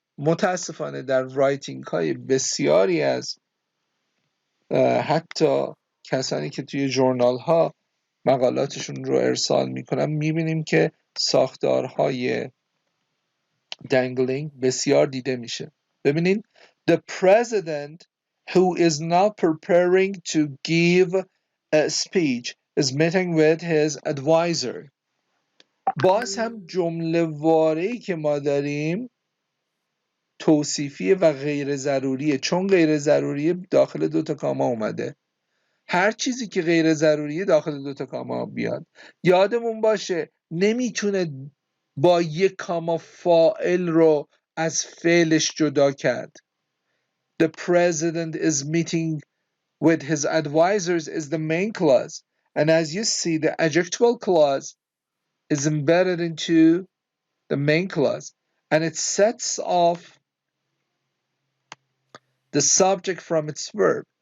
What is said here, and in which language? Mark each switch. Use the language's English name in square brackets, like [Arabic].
[Persian] متاسفانه در رایتینگ های بسیاری از حتی کسانی که توی ژورنال ها مقالاتشون رو ارسال میکنن میبینیم که ساختارهای dangling بسیار دیده میشه. ببینید [English] the president who is now preparing to give a speech is meeting with his advisor. [Persian] باز هم جمله واره‌ای که ما داریم توصیفی و غیر ضروریه، چون غیر ضروریه داخل دوتا کاما اومده. هر چیزی که غیر ضروریه داخل دوتا کاما بیاد. یادمون باشه نمیتونه با یک کاما فاعل رو از فعلش جدا کرد. [English] The president is meeting with his advisors is the main clause. And as you see, the adjectival clause is embedded into the main clause. And it sets off the subject from its verb.